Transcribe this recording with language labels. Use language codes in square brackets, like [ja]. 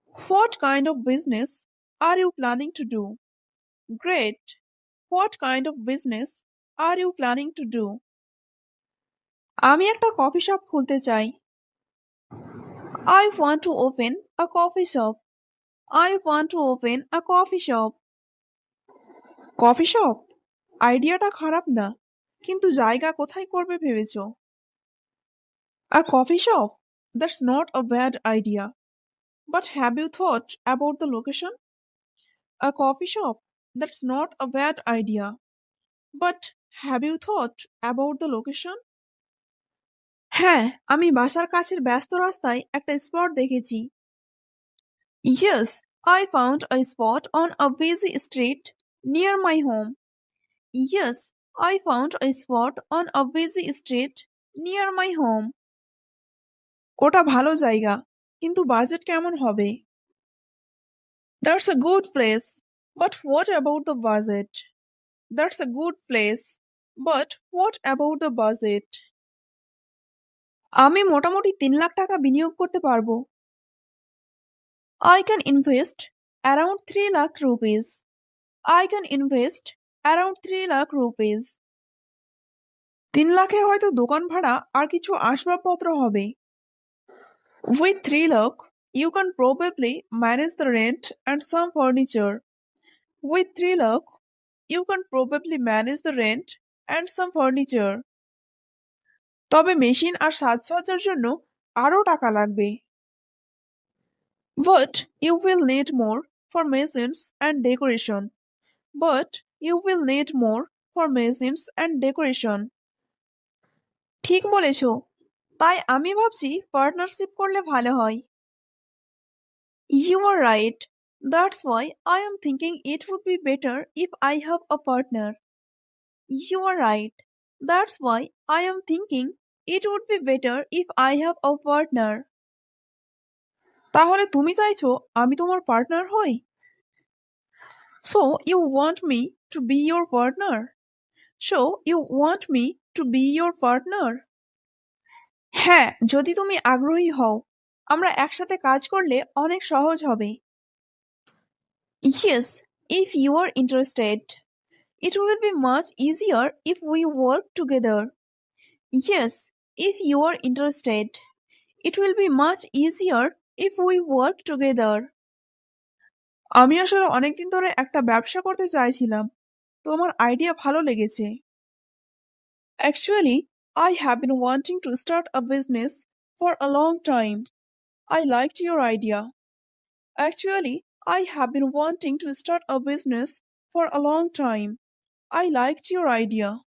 [en] What kind of business are you planning to do? Great! What kind of business are you planning to do? [bn] আমি একটা coffee shop খুলতে চাই। [en] I want to open a coffee shop. I want to open a coffee shop. [bn] Coffee shop? আইডিয়াটা খারাপ না, কিন্তু জায়গা কোথায় করবে ভেবেছো? [en] A coffee shop? That's not a bad idea. But have you thought about the location? A coffee shop? That's not a bad idea. But have you thought about the location? [bn] হ্যাঁ, আমি বাসার কাছের ব্যস্ত রাস্তায় একটা স্পট দেখেছি। [en] Yes, I found a spot on a busy street near my home. Yes, I found a spot on a busy street near my home. [bn] ওটা ভালো জায়গা, কিন্তু বাজেট কেমন হবে? [en] That's a good place, but what about the budget? That's a good place, but what about the budget? [bn] আমি মোটামুটি 3 লাখ টাকা বিনিয়োগ করতে পারবো। [en] I can invest around 3 lakh rupees. I can invest around 3 lakh rupees. [bn] 3 লাখে হয়তো দোকান ভাড়া আর কিছু আসবাবপত্র হবে। [en] With 3 lakh, you can probably manage the rent and some furniture. With 3 lakh, you can probably manage the rent and some furniture. [bn] তবে machine আর সাজসজ্জার জন্য আরো টাকা লাগবে। [en] But you will need more for machines and decoration. But you will need more for machines and decoration. [bn] ঠিক বলেছো, তাই আমি ভাবছি পার্টনারশিপ করলে ভালো হয়। [en] You are right. That's why I am thinking it would be better if I have a partner. You are right. That's why I am thinking it would be better if I have a partner. [bn] তাহলে তুমি চাইছো আমি তোমার partner হই? [en] So you want me to be your partner? So you want me to be your partner? [bn] হ্যাঁ, যদি তুমি আগ্রহী হও, আমরা একসাথে কাজ করলে অনেক সহজ হবে। [en] Yes, if you are interested, it will be much easier if we work together. Yes, if you are interested, it will be much easier if we work together. [bn] আমি আসলে অনেকদিন ধরে একটা ব্যবসা করতে চাইছিলাম, তোমার আইডিয়া ভালো লেগেছে। [en] Actually, I have been wanting to start a business for a long time. I liked your idea. Actually, I have been wanting to start a business for a long time. I liked your idea.